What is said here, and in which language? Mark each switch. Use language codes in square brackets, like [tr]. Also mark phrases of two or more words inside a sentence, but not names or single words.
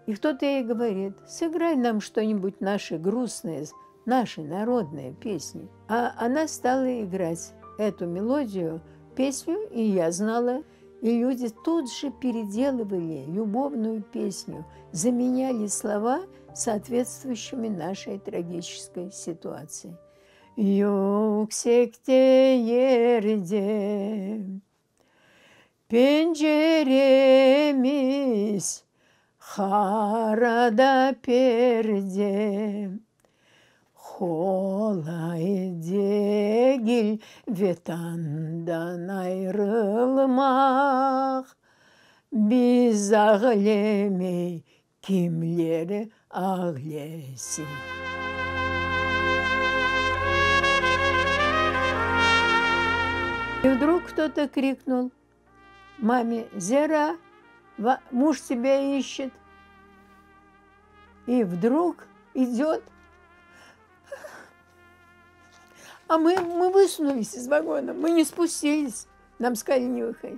[ru] И кто-то ей говорит: сыграй нам что-нибудь наши грустные, наши народные песни. А она стала играть эту мелодию, песню, и я знала. И люди тут же переделывали любовную песню, заменяли слова соответствующими нашей трагической ситуации. [crh] Yüksekte yerde penceremiz, harada perde, kolay değil vatandan ayrılmak, biz ağlemeyi kimleri ağlesin. [ru] И вдруг кто-то крикнул маме: «Зера, муж тебя ищет». И вдруг идет, а мы высунулись из вагона, мы не спустились, нам сказали не выходить.